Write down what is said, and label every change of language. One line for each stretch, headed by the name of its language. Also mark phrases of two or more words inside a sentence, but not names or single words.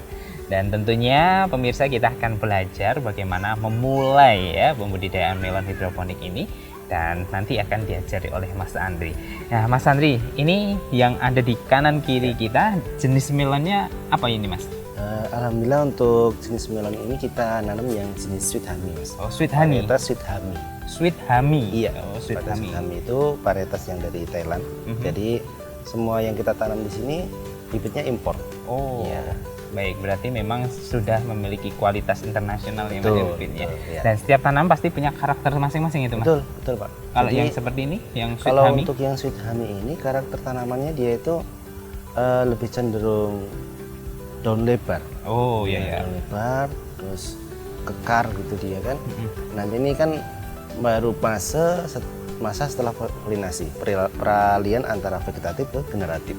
Indonesian: Dan tentunya pemirsa kita akan belajar bagaimana memulai ya pembudidayaan melon hidroponik ini, dan nanti akan diajari oleh Mas Andri. Nah, Mas Andri, ini yang ada di kanan kiri kita jenis melonnya apa ini, Mas? Alhamdulillah untuk jenis melon ini kita nanam yang jenis sweet honey, Mas. Oh, sweet honey. Varietas sweet honey. Sweet honey. Iya, sweet honey. Sweet honey itu varietas yang dari Thailand. Jadi semua yang kita tanam di sini bibitnya impor. Oh. Iya. Baik, berarti memang sudah memiliki kualitas internasional yang bibitnya. Ya. Dan setiap tanam pasti punya karakter masing-masing itu, Mas. Betul, Pak. Kalau yang seperti ini, yang sweet kalau honey? untuk yang sweet honey ini karakter tanamannya dia itu lebih cenderung daun lebar. Oh iya. Daun lebar, terus kekar gitu dia kan. Nanti ini kan baru masa setelah polinasi, peralihan antara vegetatif ke generatif.